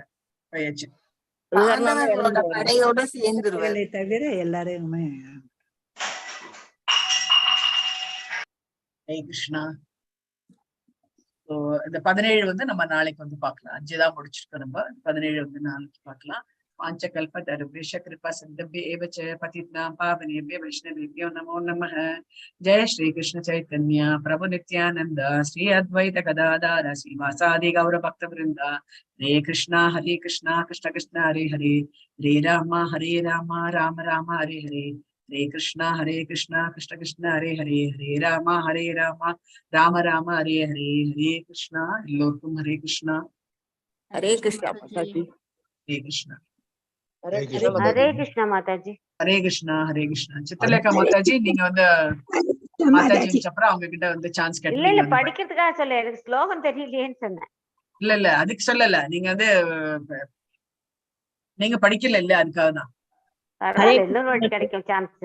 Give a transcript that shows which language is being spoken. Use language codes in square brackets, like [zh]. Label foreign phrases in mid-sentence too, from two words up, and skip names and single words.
[ta] விகர்ணன் பாண்டவர்களோட படையோட சேர்ந்துருவார். தவிர எல்லாரையுமே. ஜெய் கிருஷ்ணா. இந்த 17 நம்ம நாளைக்கு பார்க்கலாம். 5 தான் முடிச்சிருக்கோம். நம்ம 17 நாளைக்கு பார்க்கலாம். [sa] पांचकल्पतरुभ्यश्च कृपा सिन्धुभ्येव च पतितानां पावनेभ्यो वैष्णवेभ्यो नमो नमः। जय श्री कृष्ण चैतन्य प्रभु नित्यानंद श्री अद्वैत गदाधर श्रीवासादि गौर भक्त वृंद। हरे कृष्णा कृष्ण कृष्ण हरे हरे, हरे राम राम राम हरे हरे, हरे कृष्ण कृष्ण कृष्ण हरे हरे, हरे राम राम राम हरे हरे, हरे कृष्णा। [hi] एल्लोर्क्कुम हरे कृष्णा। हरे कृष्णा माताजी। हरे कृष्णा। हरे हरे कृष्णा माताजी। हरे कृष्णा [ta] சித்திரலேகா மாதாஜி, நீங்க மாதாஜி அப்புறம் அவங்க கிட்ட சான்ஸ் இல்ல கேட்டீங்க. இல்ல படிக்கிறதுக்காக சொல்ல, எனக்கு ஸ்லோகம் தெரியலையேன்னு சொன்னேன். இல்ல அதுக்கு சொல்லல, நீங்க நீங்க படிக்கல இல்ல, அதுக்காக தான். பரவாயில்ல, இன்னொரு வாட்டி கிடைக்கும் சான்ஸ்.